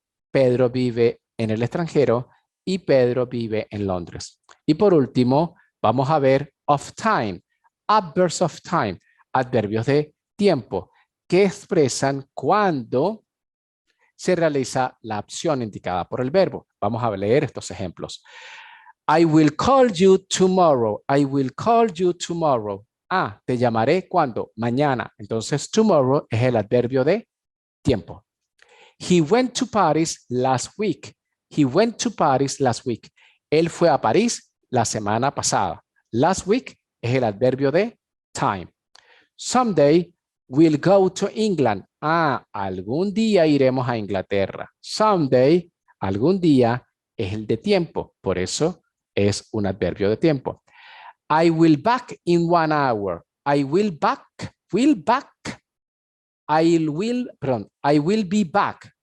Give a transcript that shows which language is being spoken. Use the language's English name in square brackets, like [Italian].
[Spanish] Pedro vive en el extranjero y Pedro vive en Londres. Y por último, vamos a ver [English] of time, adverbs of time, [Spanish] adverbios de tiempo que expresan cuándo se realiza la acción indicada por el verbo. Vamos a leer estos ejemplos. [English] I will call you tomorrow. I will call you tomorrow. [Spanish] Te llamaré ¿cuándo? Mañana. Entonces, tomorrow es el adverbio de tiempo. [English] He went to Paris last week. He went to Paris last week. [Spanish] Él fue a París la semana pasada. [English] Last week [Spanish] es el adverbio de time. [English] Someday we'll go to England. [Spanish] Algún día iremos a Inglaterra. Someday, algún día, es el de tiempo. Por eso es un adverbio de tiempo. [English] I will back in 1 hour. I will be back.